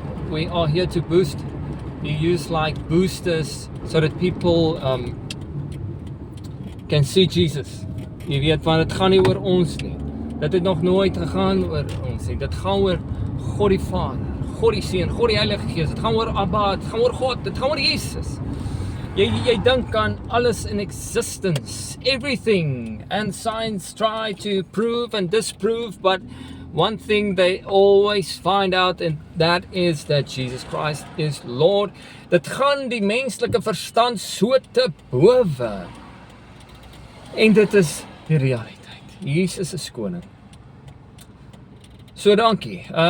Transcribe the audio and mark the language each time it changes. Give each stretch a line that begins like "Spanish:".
English: We are here to boost. You use like boosters so that people can see Jesus.
Afrikaans: Jy weet, want dit gaan nie oor ons nie. Dit het nog nooit gegaan oor ons nie. Dit gaan oor God die Vader, God die Seun, God die Heilige Gees. Dit gaan oor Abba, dit gaan oor God, dit gaan oor Jesus. Jy dink aan alles in
English: existence, everything, and science try to prove and disprove, but one thing they always find out, and that is that Jesus Christ is Lord.
Afrikaans: Dit gaan die menslike verstand so te bowe. En dit is die realiteit. Jesus is koning. So dankie.